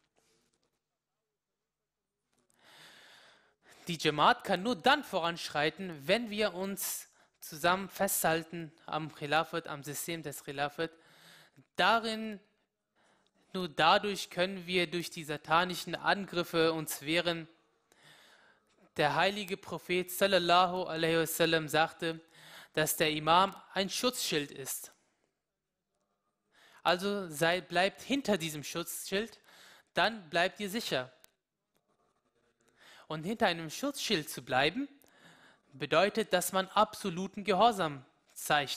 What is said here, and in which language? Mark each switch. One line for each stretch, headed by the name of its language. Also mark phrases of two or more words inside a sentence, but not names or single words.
German: Die Jamaat kann nur dann voranschreiten, wenn wir uns zusammen festhalten am Khilafat, am System des Khilafat. Nur dadurch können wir durch die satanischen Angriffe uns wehren. Der heilige Prophet
Arabic: sallallahu alaihi wasallam
German: sagte, dass der Imam ein Schutzschild ist. Also bleibt hinter diesem Schutzschild, dann bleibt ihr sicher. Und hinter einem Schutzschild zu bleiben, bedeutet, dass man absoluten Gehorsam zeigt.